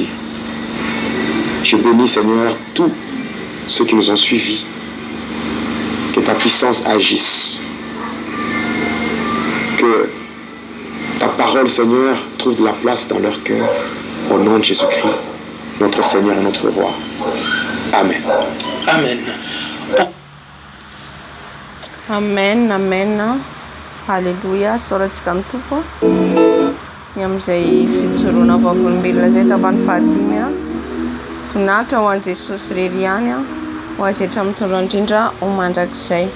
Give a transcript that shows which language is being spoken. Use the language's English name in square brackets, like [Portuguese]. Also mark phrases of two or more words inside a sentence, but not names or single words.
[French] Je bénis Seigneur tous ceux qui nous ont suivis, que ta puissance agisse, que ta parole, Seigneur, trouve de la place dans leur cœur, au nom de Jésus-Christ, notre Seigneur et notre Roi. Amen. Amen. Amen, amen. [Malagasy] Halleluja, soratsika ny tompo. Ny amin'izay fijoroana vavolombelona izay tapany fahadimy a. Finahitra ho an'i Jesosy irery ihany a, ho azy etra mitondra indrindra ho mandrakizay.